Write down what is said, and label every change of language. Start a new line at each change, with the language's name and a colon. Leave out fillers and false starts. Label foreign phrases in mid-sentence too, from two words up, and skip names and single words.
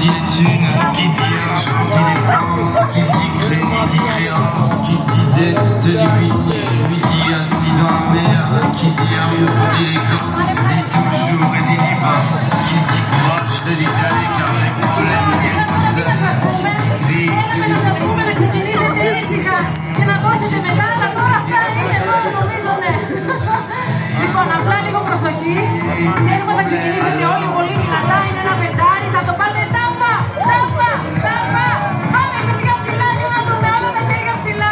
French: thune, qui dit argent, dit dépense, qui dit crédit, dit créance, qui dit dette de l'huissier, lui dit assis dans la merde, qui dit amour, dit élégance, dit toujours et dit divorce, qui dit courage, te dit d'aller car les problèmes viennent pas seuls, qui dit crise, te dit
Greek: να σας πούμε να ξεκινήσετε ήσυχα και να δώσετε μετά, αλλά τώρα αυτά είναι μόνο νομίζω ναι. Λοιπόν, απλά λίγο προσοχή. Ξέρουμε θα ξεκινήσετε όλοι πολύ δυνατά, είναι ένα πεντάρι, θα το πάτε τάπα, τάπα, τάπα. Πάμε χέρια ψηλά για να δούμε όλα τα χέρια ψηλά.